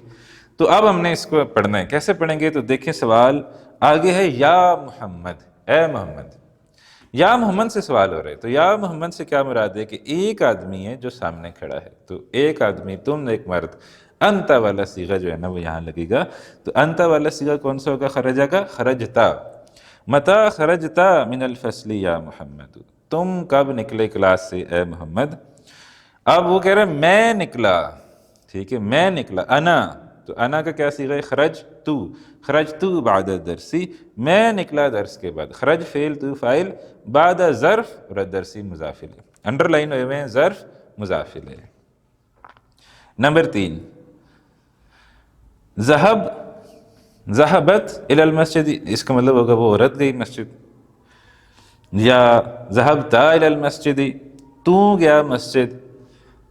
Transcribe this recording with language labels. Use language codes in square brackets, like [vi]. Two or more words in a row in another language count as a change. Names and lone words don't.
[ur] تو اب ہم نے اس کو پڑھنا ہے، کیسے پڑھیں گے، تو دیکھیں سوال آگے ہے [ar] یا محمد، [ur] اے محمد. [ar] یا محمد [ur] سے سوال ہو رہا ہے، تو [ar] یا محمد [ur] سے کیا مراد ہے کہ ایک آدمی ہے جو سامنے کھڑا ہے، تو ایک آدمی، تم ایک مرد. انت والا صیغہ جو ہے نا وہ یہاں لگے گا. تو انت والا صیغہ کون سا ہوگا، خرجہ کا، خرجتا. [ar] متا خرجتا من الفصل یا محمد، [ur] تم کب نکلے کلاس سے اے محمد. اب وہ کہہ رہے ہیں میں نکلا، ٹھیک ہے، میں نکلا. انا، تو انا کا کیا صیغہ ہے، [ar] خرج تو، خرج تو بعد درسی، [ur] میں نکلا درس کے بعد. خرج فعل، تو فاعل، بعد ظرف اور درسی مضاف الیہ، انڈر لائن ہوئے ہیں ظرف مضاف الیہ. نمبر 3 ذہب، [ar] ذہبت الی المسجد، [ur] اس کا مطلب ہوگا وہ عورت گئی مسجد. [ar] یا ذہبتا الی المسجد، [ur] تو گیا مسجد.